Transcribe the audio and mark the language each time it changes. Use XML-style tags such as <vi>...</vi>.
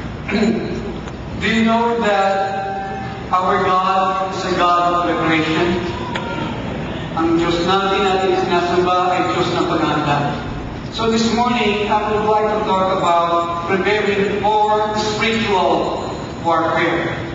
<en>Do you know that our God is a God of preparation?</en> <tl>Ang Diyos natin sinasamba ay Diyos ng paghahanda.</tl> <en>So this morning, I would like to talk about preparing for spiritual warfare.</en>